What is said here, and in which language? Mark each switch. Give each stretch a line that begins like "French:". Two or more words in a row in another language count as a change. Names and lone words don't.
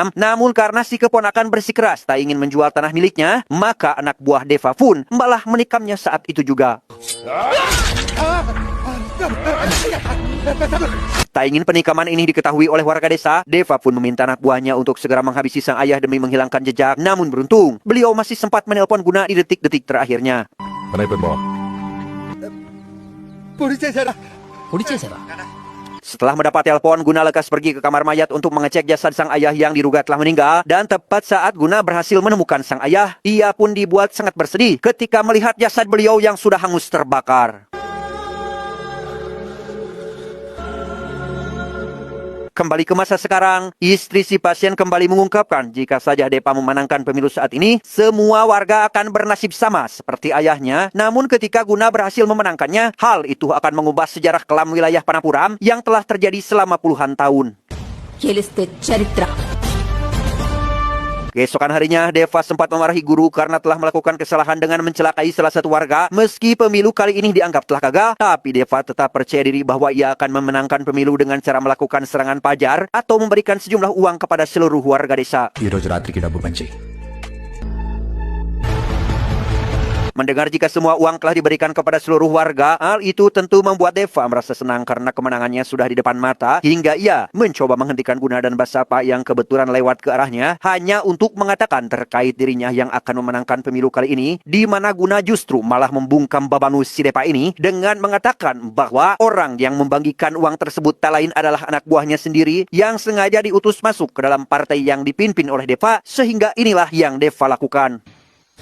Indonesian: Namun karena si keponakan bersikeras tak ingin menjual tanah miliknya, maka anak buah Deva pun malah menikamnya saat itu juga. Tak ingin penikaman ini diketahui oleh warga desa, Deva pun meminta anak buahnya untuk segera menghabisi sang ayah demi menghilangkan jejak. Namun beruntung, beliau masih sempat menelpon Guna di detik-detik terakhirnya.
Telugu: పొడి చేశారా?
Indonesian: Setelah mendapat telepon, Guna lekas pergi ke kamar mayat untuk mengecek jasad sang ayah yang diduga telah meninggal. Dan tepat saat Guna berhasil menemukan sang ayah, ia pun dibuat sangat bersedih ketika melihat jasad beliau yang sudah hangus terbakar. Kembali ke masa sekarang, istri si pasien kembali mengungkapkan jika saja Deva memenangkan pemilu saat ini, semua warga akan bernasib sama seperti ayahnya. Namun ketika Guna berhasil memenangkannya, hal itu akan mengubah sejarah kelam wilayah Vanapuram yang telah terjadi selama puluhan tahun.
Telugu: గెలిస్తే చరిత్ర.
Indonesian: Keesokan harinya, Deva sempat memarahi guru karena telah melakukan kesalahan dengan mencelakai salah satu warga. Meski pemilu kali ini dianggap telah gagal, tapi Deva tetap percaya diri bahwa ia akan memenangkan pemilu dengan cara melakukan serangan pajar atau memberikan sejumlah uang kepada seluruh warga desa.
Telugu: ఈ రోజు రాత్రికి డబ్బు పంచేయి.
Indonesian: Mendengar jika semua uang telah diberikan kepada seluruh warga, hal itu tentu membuat Deva merasa senang karena kemenangannya sudah di depan mata, hingga ia mencoba menghentikan Guna dan Basapa yang kebetulan lewat ke arahnya, hanya untuk mengatakan terkait dirinya yang akan memenangkan pemilu kali ini, di mana Guna justru malah membungkam babanu si Deva ini dengan mengatakan bahwa orang yang membagikan uang tersebut tak lain adalah anak buahnya sendiri yang sengaja diutus masuk ke dalam partai yang dipimpin oleh Deva, sehingga inilah yang Deva lakukan.